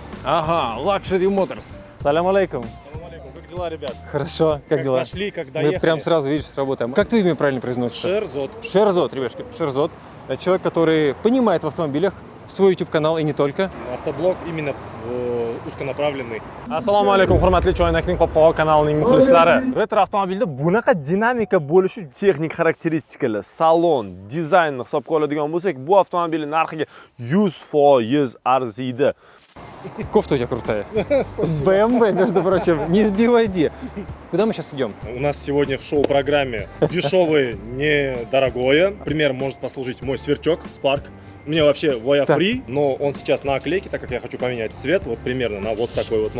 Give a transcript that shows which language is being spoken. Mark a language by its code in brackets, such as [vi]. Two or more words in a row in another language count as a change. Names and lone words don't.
[ru] Ага, Luxury Motors. [ar] السلام عليكم. [ru] дела, ребят? Хорошо, как дела? Нашли, как Мы доехали? прям сразу, видишь, работаем. Как твое имя правильно произносится? Шерзот. Шерзот, ребятки, Шерзот. Это человек, который понимает в автомобилях, свой YouTube-канал и не только. Автоблог именно узконаправленный. [uz] Assalomu alaykum, hurmatli Choynakning Qopqog'i kanalining muxlislari. Retro avtomobilda bunaqa dinamika bo'lishi, texnik xarakteristikalar, salon, dizaynni hisobga oladigan bo'lsak, bu avtomobilning narxiga 100% arziydi. Кофта у тебя крутая. С BMW, между прочим. Не BYD. [ru] Куда мы сейчас идем? У нас сегодня в шоу-программе дешевое, недорогое. Пример может послужить мой сверчок Spark. У меня вообще Voya Free, но он сейчас на оклейке, так как я хочу поменять цвет, вот примерно на вот такой вот.